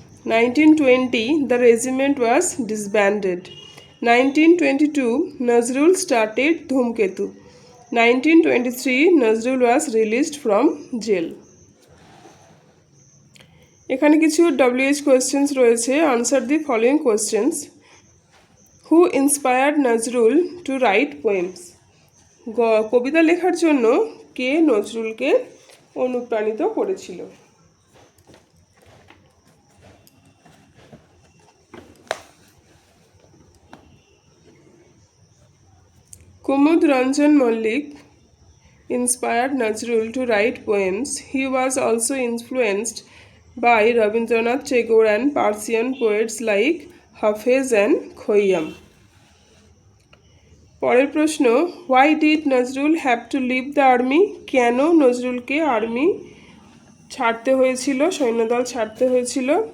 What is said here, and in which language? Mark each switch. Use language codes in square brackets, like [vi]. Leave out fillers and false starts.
[en] 1920 the regiment was disbanded. 1922 Nazrul started Dhumketu. 1923 Nazrul was released from jail. [bn] এখানে কিছু WH questions রয়েছে। [en] Answer the following questions. Who inspired Nazrul to write poems? [bn] কবিতা লেখার জন্য কে নজরুলকে অনুপ্রাণিত করেছিল? [en] Kumudranjan Mallik inspired Nazrul to write poems. He was also influenced by Rabindranath Tagore and Persian poets like Hafez and Khayyam. [bn] পরের প্রশ্ন, [en] why did Nazrul have to leave the army? [bn] কেন নজরুলকে army ছাড়তে হয়েছিল, সৈন্যদল ছাড়তে হয়েছিল?